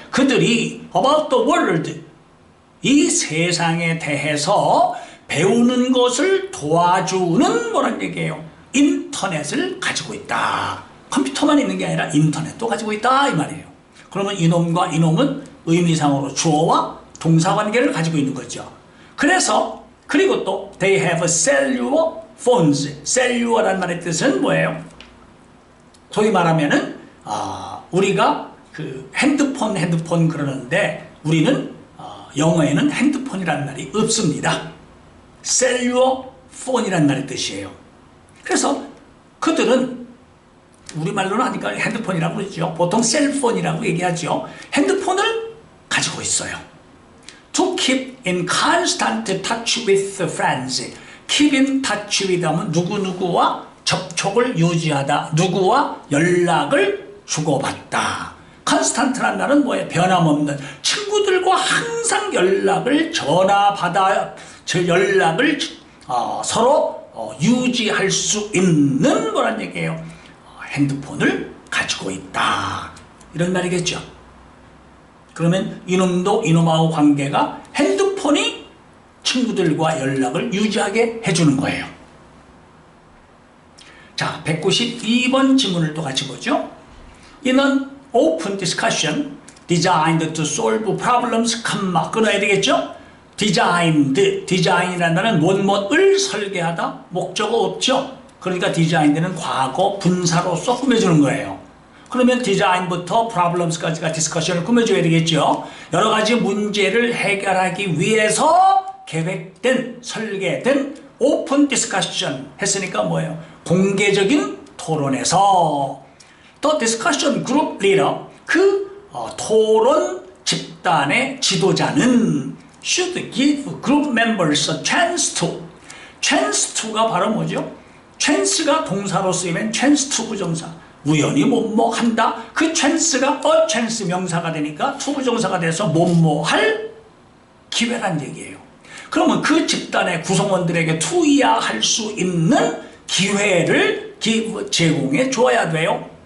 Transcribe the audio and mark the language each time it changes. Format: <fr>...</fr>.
<ko>그들이</ko> <en>about the world,</en> <ko>이 세상에 대해서 배우는 것을 도와주는 뭐란 얘기예요? 인터넷을 가지고 있다. 컴퓨터만 있는 게 아니라 인터넷도 가지고 있다, 이 말이에요. 그러면 이놈과 이놈은 의미상으로 주어와 동사관계를 가지고 있는 거죠. 그래서 그리고 또</ko> <en>they have cellular phones.</en> <ko>cellular라는 말의 뜻은 뭐예요? 소위 말하면은 우리가 그 핸드폰 그러는데 우리는 영어에는 핸드폰이라는 말이 없습니다. cellular phone이라는 말의 뜻이에요. 그래서 그들은 우리말로는 하니까 핸드폰이라고 그러죠. 보통 셀폰이라고 얘기하죠. 핸드폰을 가지고 있어요.</ko> <en>to keep in constant touch with friends. keep in touch with</en> <ko>하면 누구누구와 접촉을 유지하다, 누구와 연락을 주고받다. constant란 말은 뭐예요? 변함없는, 친구들과 항상 연락을 전화받아, 연락을 서로 유지할 수 있는 뭐란 얘기예요? 핸드폰을 가지고 있다, 이런 말이겠죠. 그러면 이놈도 이놈하고 관계가 핸드폰이 친구들과 연락을 유지하게 해주는 거예요. 자, 192번 지문을 또 같이 보죠.</ko> <en>In an open discussion designed to solve problems,</en> <ko>끊어야 되겠죠? design이라는 말은 무엇을 설계하다, 목적어 없죠? 그러니까 designed는 과거 분사로서 꾸며주는 거예요. 그러면 design부터 problems까지가 discussion을 꾸며줘야 되겠죠? 여러 가지 문제를 해결하기 위해서 계획된, 설계된</ko> <en>open discussion</en> <ko>했으니까 뭐예요? 공개적인 토론에서 또</ko> <en>discussion group leader,</en> <ko>그 토론 집단의 지도자는</ko> <en>should give group members a chance to. chance to</en> <ko>가 바로 뭐죠? chance가 동사로 쓰이면 chance to 부정사. 우연히 뭐뭐 한다. 그 chance가 a chance 명사가 되니까 to 부정사가 돼서 뭐뭐 할 기회란 얘기예요. 그러면 그 집단의 구성원들에게 투여할 수 있는 기회를 제공해 줘야 돼요.</ko>